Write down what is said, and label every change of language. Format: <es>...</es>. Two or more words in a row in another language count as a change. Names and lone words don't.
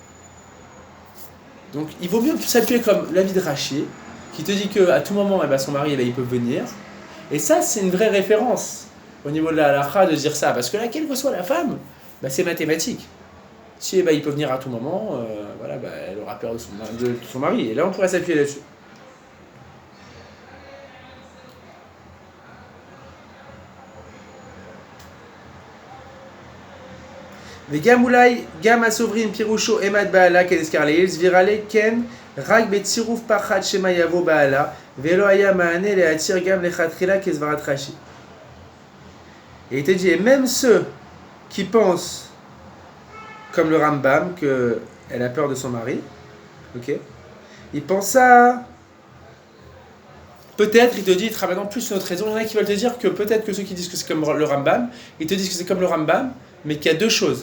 <fr>Donc il vaut mieux s'appuyer comme l'avis de Rashi, qui te dit qu'à tout moment, eh ben, son mari, eh ben, il peut venir. Et ça, c'est une vraie référence au niveau de la halakha de dire ça. Parce que là, quelle que soit la femme, bah, c'est mathématique. Si eh ben, il peut venir à tout moment, voilà, bah, elle aura peur de son mari. Et là, on pourrait s'appuyer là-dessus.</fr> <he>וגם אולי, גם הסוברים פירושו אמד בעלה כנזכר לעיל, סבירה לי כן רק בצירוף פחד שמא יבוא בעלה, ולא היה מענה להתיר גם לכתחילה כסברת רש"י.</he> <fr>Et il te dit, et même ceux qui pensent, comme le Rambam, qu'elle a peur de son mari, ok, ils pensent ça. Peut-être, il te dit, il te ramène en plus une autre raison. Il y en a qui veulent te dire que peut-être que ceux qui disent que c'est comme le Rambam, ils te disent que c'est comme le Rambam, mais qu'il y a deux choses.</fr>